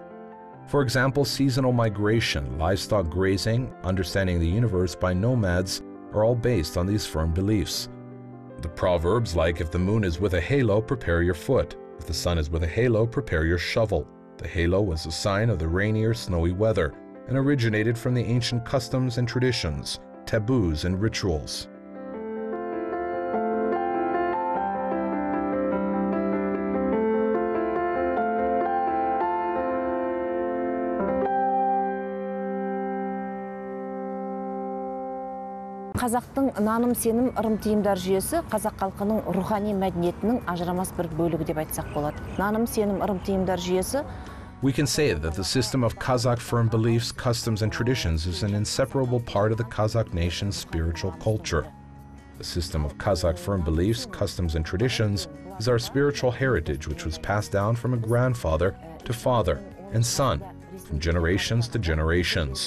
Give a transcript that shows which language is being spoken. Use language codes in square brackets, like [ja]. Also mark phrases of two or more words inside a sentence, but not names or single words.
[en] For example, seasonal migration, livestock grazing, understanding the universe by nomads are all based on these firm beliefs. The proverbs like, if the moon is with a halo, prepare your foot. If the sun is with a halo, prepare your shovel. The halo was a sign of the rainy or snowy weather and originated from the ancient customs and traditions, taboos and rituals. [kk] Қазақтың наным сенім ырым тиімдар жүйесі қазақ халқының рухани мәдениетінің ажырамас бір бөлігі деп айтсақ болады. Наным сенім ырым тиімдар жүйесі. [en] We can say that the system of Kazakh firm beliefs, customs, and traditions is an inseparable part of the Kazakh nation's spiritual culture. The system of Kazakh firm beliefs, customs, and traditions is our spiritual heritage which was passed down from a grandfather to father and son, from generations to generations.